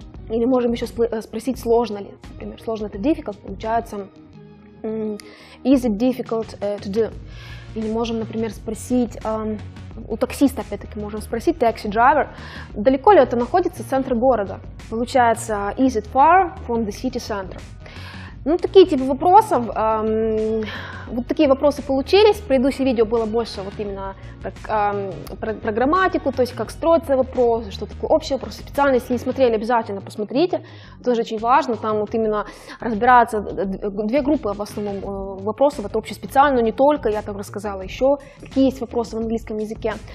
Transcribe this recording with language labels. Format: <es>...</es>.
<ru>Или можем еще спросить, сложно ли, например, сложно это difficult, получается</ru> <en>is it difficult to do.</en> <ru>Или можем, например, спросить, у таксиста, опять-таки, можем спросить, taxi driver, далеко ли это находится от центра города.</ru> <en>Получается, is it far from the city center?</en> <ru>Ну, такие типы вопросов, вот такие вопросы получились. В предыдущем видео было больше вот именно про грамматику, то есть как строятся вопросы, что такое общий вопрос, специально. Если не смотрели, обязательно посмотрите, тоже очень важно. Там вот именно разбираются две группы в основном вопросов, это общеспециально, но не только, я там рассказала еще, какие есть вопросы в английском языке.</ru>